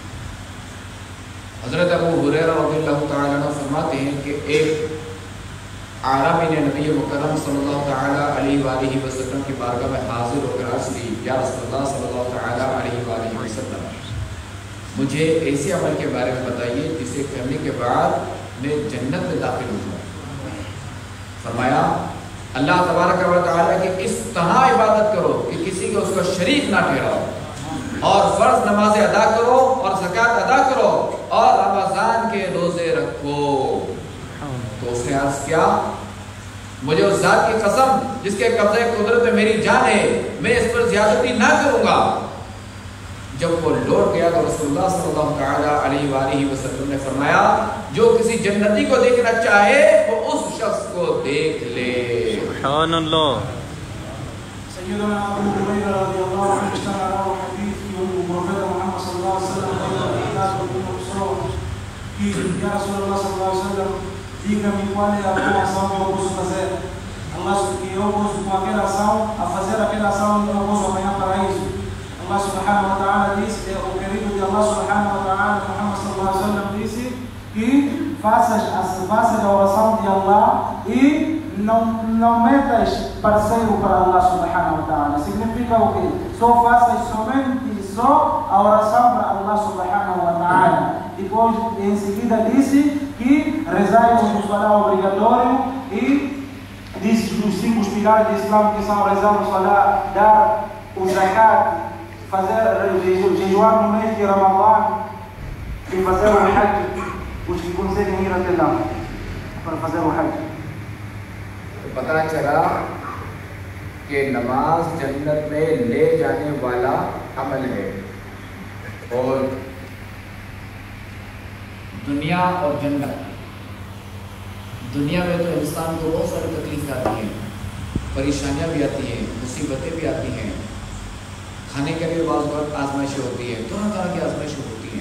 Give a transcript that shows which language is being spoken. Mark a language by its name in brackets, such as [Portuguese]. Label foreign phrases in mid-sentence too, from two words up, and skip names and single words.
[Hindi] हज़रत अबू हुरैरा [Arabic] رضي الله تعالى عنه [Hindi] फरमाते हैं कि एक आरबी ने नबी मुकर्रम [Arabic] صلى الله تعالى عليه وسلم [Hindi] की बारगाह में हाजिर होकर अर्ज़ की, [Arabic] يا رسول الله صلى الله تعالى عليه وسلم, [Hindi] मुझे ऐसे अमल के बारे में बताइए जिसे करने के बाद मैं जन्नत में दाखिल होऊंगा। फरमाया, [Arabic] الله تبارك وتعالى [Hindi] की इस तरह इबादत करो कि किसी को उसका शरीक ना ठहराओ, और फ़र्ज़ नमाज़ें अदा करो और ज़कात अदा करो और रमज़ान के रोज़े रखो। तो उसने अर्ज़ किया, मुझे उस ज़ात की कसम जिसके कब्ज़े कुदरत में मेरी जान है, मैं इस पर ज़्यादती ना करूँगा। जब वो लौट गया तो रसूलुल्लाह [Arabic] صلى الله تعالى عليه وسلم [Hindi] ने फरमाया, जो किसी जन्नती को देखना चाहे वो उस शख्स को देख ले। [Arabic] سبحان الله. سيدنا أبو هريرة رضي الله عنه اشتهر له حديث ومبرفة محمد صلى الله عليه وسلم que يا رسول الله صلى الله عليه وسلم [Portuguese] diga-me qual é a boa ação que eu posso fazer. Allah, que eu posso com aquela ação, a fazer aquela ação que eu posso apanhar paraíso. [Arabic] الله سبحانه وتعالى [Portuguese] disse, o querido de [Arabic] الله سبحانه وتعالى, [Portuguese] Muhammad [Arabic] صلى الله عليه وسلم [Portuguese] disse que faças a oração de Allah e não metas parceiro para [Arabic] الله سبحانه وتعالى. [Portuguese] Significa o quê? Só faças somente a oração para [Arabic] الله سبحانه وتعالى. [Portuguese] Depois, em seguida, disse que rezai o salah obrigatório e disse os 5 pilares do Islã, que são rezar o salah, dar o zakat, fazer jejuar no mês de Ramadã e fazer o hajj, os que conseguem ir até lá para fazer o hajj. [Hindi] पता चला कि नमाज जन्नत में ले जाने वाला अमल है, और दुनिया और जन्नत, दुनिया में तो इंसान को बहुत सारी तकलीफ आती हैं, परेशानियां भी आती हैं, मुसीबतें भी आती हैं, खाने के लिए बाज़ वक्त आजमाइशें होती है, तरह की आजमाइशें होती हैं।